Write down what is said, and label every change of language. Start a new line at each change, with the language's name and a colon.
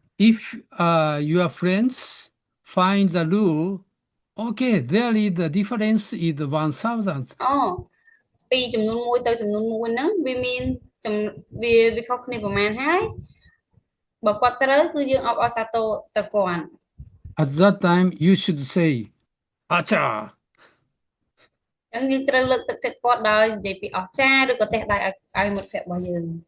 English: If your friends find the rule, okay, there is the difference is 1000.
Khmer: ពីចំនួន1ទៅចំនួន1ហ្នឹងវាមានវាខុសគ្នាប្រហែលហើយបើគាត់ត្រូវគឺយើងអបអរសាទរទៅគាត់
English: At that time you should say acha.
Khmer: អញ្ចឹងយើងត្រូវលើកទឹកចិត្តគាត់ដោយនិយាយពីអស្ចារ្យឬក៏ទេសដៃឲ្យមិត្តភក្តិរបស់យើង